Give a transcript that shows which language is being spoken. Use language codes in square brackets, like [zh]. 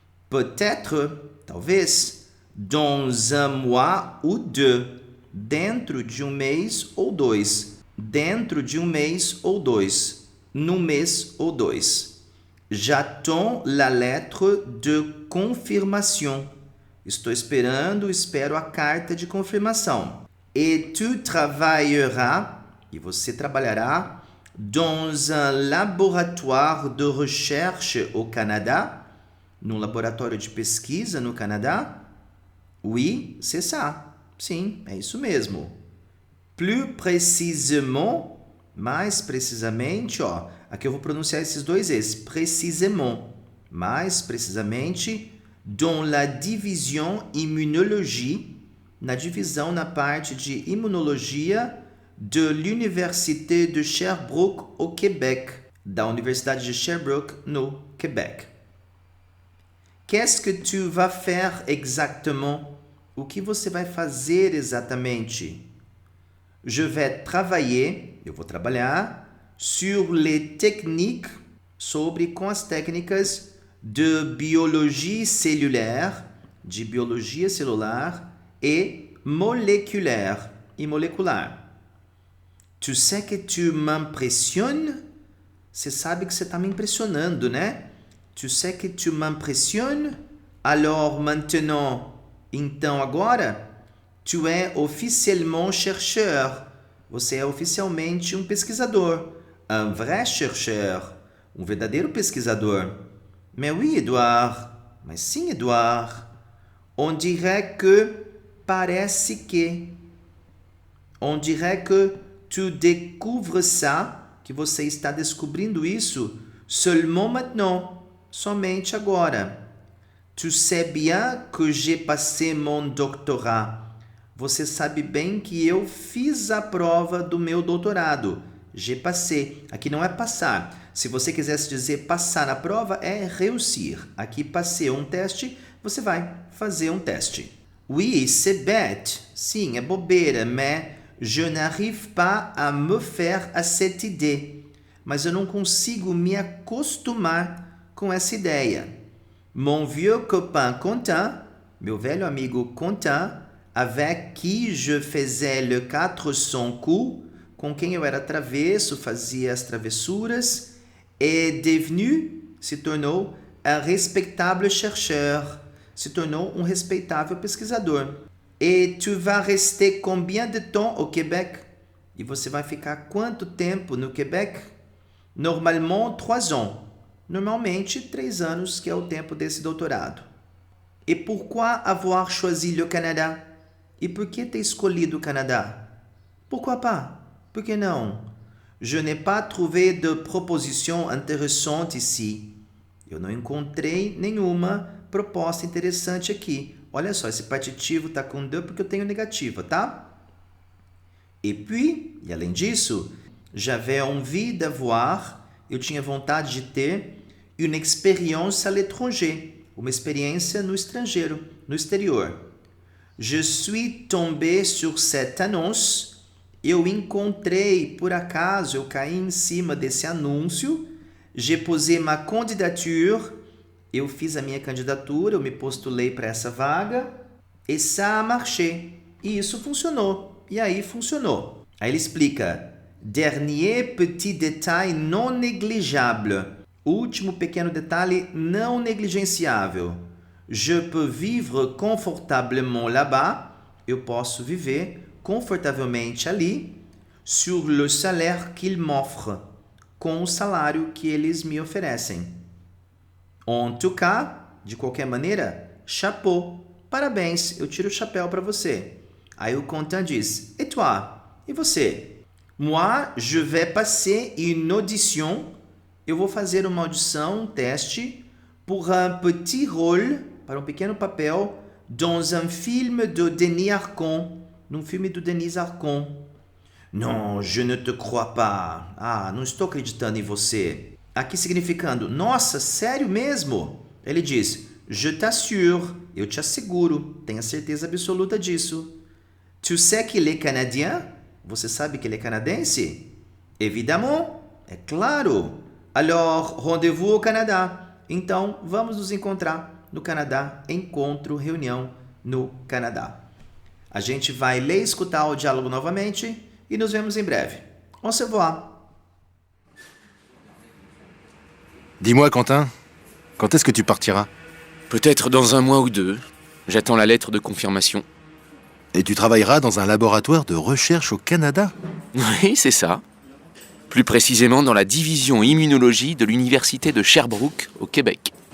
[fr] Peut-être, talvez, dans 1 mois ou 2. [pt] Dentro de 1 mês ou 2. Dentro de 1 mês ou 2. Num mês ou 2. [fr] J'attends la lettre de confirmation. [pt] Estou espero a carta de confirmação. [fr] Et tu travailleras, [pt] e você trabalhará, [fr] dans un laboratoire de recherche au Canada, [pt] num laboratório de pesquisa no Canadá? [fr] Oui, c'est ça. [pt] Sim, é isso mesmo. [fr] Plus précisément, [pt] mais precisamente, ó, aqui eu vou pronunciar esses 2 Es, précisément, mais precisamente, [fr] dans la division immunologie, [pt] na divisão na parte de imunologia [fr] de l'Université de Sherbrooke, au Québec, [pt] da Universidade de Sherbrooke, no Québec. [fr] Qu'est-ce que tu vas faire exactement? [pt] O que você vai fazer exatamente? [fr] Je vais travailler, [pt] eu vou trabalhar, [fr] sur les techniques, [pt] com as técnicas [fr] de biologie cellulaire, [pt] de biologia celular, [fr] e moléculaire, [pt] e molecular. [fr] Tu sais que tu m'impressionnes? [pt] Você sabe que você está me impressionando, né? [fr] Tu sais que tu m'impressionnes? Alors maintenant, [pt] então agora, [fr] tu es officiellement chercheur. [pt] Você é oficialmente um pesquisador. [fr] Un vrai chercheur. [pt] Um verdadeiro pesquisador. [fr] Mais oui, Edouard. [pt] Mas sim, Edouard. [fr] On dirait que, [pt] parece que. [fr] On dirait que tu découvres ça, [pt] que você está descobrindo isso, [fr] seulement maintenant, [pt] somente agora. [fr] Tu sais bien que j'ai passé mon doctorat. [pt] Você sabe bem que eu fiz a prova do meu doutorado. [fr] J'ai passé. [pt] Aqui não é passar. Se você quisesse dizer passar na prova, é réussir. Aqui passei um teste, você vai fazer um teste. [fr] Oui, c'est bête. [pt] Sim, é bobeira, [fr] mais je n'arrive pas à me faire à cette idée. [pt] Mas eu não consigo me acostumar com essa ideia. [fr] Mon vieux copain Quentin, [pt] meu velho amigo Quentin, [fr] avec qui je faisais le 400 coups, [pt] com quem eu era travesso, fazia as travessuras, [fr] est devenu, [pt] se tornou, [fr] un respectable chercheur, [pt] se tornou um respeitável pesquisador. [fr] Et tu vas rester combien de temps au Québec? [pt] E você vai ficar quanto tempo no Québec? [fr] Normalement, 3 ans. [pt] Normalmente, 3 anos, que é o tempo desse doutorado. [fr] Et pourquoi avoir choisi le Canada? [pt] E por que ter escolhido o Canadá? [fr] Pourquoi pas? [pt] Por que não? [fr] Je n'ai pas trouvé de proposition intéressante ici. [pt] Eu não encontrei nenhuma proposta interessante aqui. Olha só, esse partitivo está com de porque eu tenho negativa, tá? [fr] Et puis, [pt] e além disso, [fr] j'avais envie d'avoir, [pt] eu tinha vontade de ter, [fr] une expérience à l'étranger, [pt] uma experiência no estrangeiro, no exterior. [fr] Je suis tombé sur cette annonce, [pt] eu encontrei, por acaso, eu caí em cima desse anúncio, [fr] j'ai posé ma candidature, [pt] eu fiz a minha candidatura, eu me postulei para essa vaga, [fr] et ça a marché, [pt] e isso funcionou, e aí funcionou. Aí ele explica, [fr] dernier petit détail non négligeable, [pt] último pequeno detalhe não negligenciável. [fr] Je peux vivre confortablement là-bas. [pt] Eu posso viver confortavelmente ali. [fr] Sur le salaire qu'ils m'offrent. [pt] Com o salário que eles me oferecem. [fr] En tout cas, [pt] de qualquer maneira, chapeau. Parabéns, eu tiro o chapéu para você. Aí o Quentin diz, [fr] et toi? [pt] E você? [fr] Moi, je vais passer une audition. [pt] Eu vou fazer uma audição, um teste, [fr] pour un petit rôle, [pt] para um pequeno papel, [fr] dans un film de Denis Arcon, [pt] num filme do Denis Arcon. [fr] Non, je ne te crois pas. [pt] Ah, não estou acreditando em você. Aqui significando, nossa, sério mesmo? Ele diz, [fr] je t'assure, [pt] eu te asseguro, tenha certeza absoluta disso. [fr] Tu sais qu'il est canadien? [pt] Você sabe que ele é canadense? [fr] Évidemment, [pt] é claro. [fr] Alors, rendez-vous au Canadá. [pt] Então, vamos nos encontrar no Canadá. Encontro, reunião no Canadá. A gente vai ler e escutar o diálogo novamente e nos vemos em breve. [fr] On se voit. Dis-moi, Quentin, quand est-ce que tu partiras? Peut-être dans 1 mois ou 2. J'attends la lettre de confirmation. Et tu travailleras dans un laboratoire de recherche au Canada? Oui, c'est ça. Plus précisément dans la division immunologie de l'université de Sherbrooke, au Québec.